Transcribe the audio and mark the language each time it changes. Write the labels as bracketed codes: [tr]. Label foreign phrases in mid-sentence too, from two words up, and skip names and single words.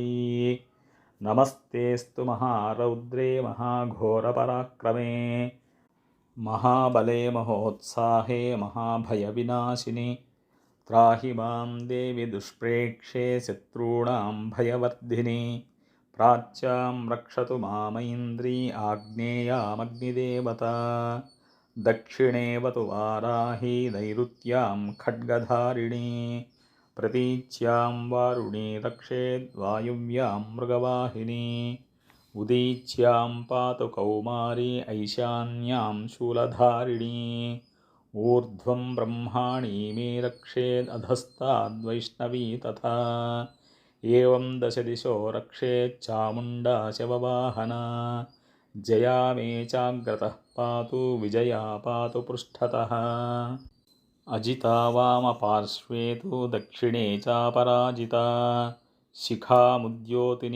[sa] నమస్తేస్తు మహారౌద్రే మహాఘోరపరాక్రమే మహాబలే మహోత్సాహే మహాభయవినాశిని త్రాహి మాం దేవి దుష్ప్రేక్షే శత్రూణాం భయవర్ధిని ప్రాచ్యాం రక్షతు మామైంద్రీ ఆగ్నేయామగ్నిదేవత దక్షిణేవతు వారాహి నైరుత్యాం ఖడ్గధారిణి ప్రతీచ్యాం వారుణీ రక్షేద్వాయువ్యాం మృగవాహిని उदीच्यां पातु कौमारी ऐशान्यां शूलधारिणी ऊर्ध्वं ब्रह्माणी मे रक्षेदधस्ताद्वैष्णवी तथा एवं दशदिशो रक्षेच्चामुण्डा शववाहना जया मे चाग्रतः पातु विजया पातु पृष्ठतः अजिता वामपार्श्वे तु दक्षिणे चापराजिता शिखामुद्योतिनी